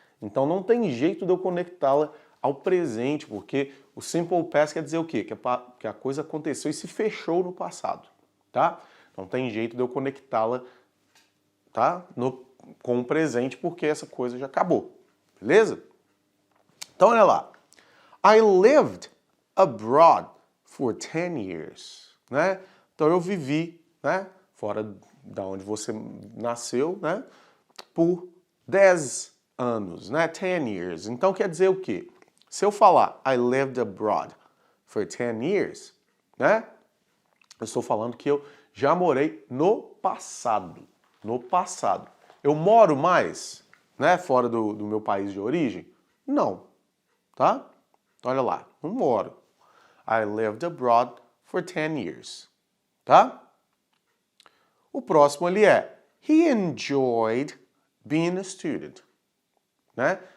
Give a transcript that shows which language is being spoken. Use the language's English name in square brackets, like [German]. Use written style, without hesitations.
[Portuguese] Então não tem jeito de eu conectá-la ao presente, porque o simple past quer dizer o quê? Que a coisa aconteceu e se fechou no passado, tá? Não tem jeito de eu conectá-la, tá? Com o presente, porque essa coisa já acabou, beleza? Então olha lá. [English] I lived abroad for 10 years, né? [Portuguese] Então eu vivi, né, fora da onde você nasceu, né, por 10 anos, né, 10 years. Então quer dizer o quê? Se eu falar [English] I lived abroad for 10 years, [Portuguese] né, eu estou falando que eu já morei no passado. No passado. Eu moro mais, né, fora do meu país de origem? Não, tá? Olha lá, não moro. [English] I lived abroad for 10 years. [Portuguese] Tá? O próximo ali é [English] he enjoyed being a student, né?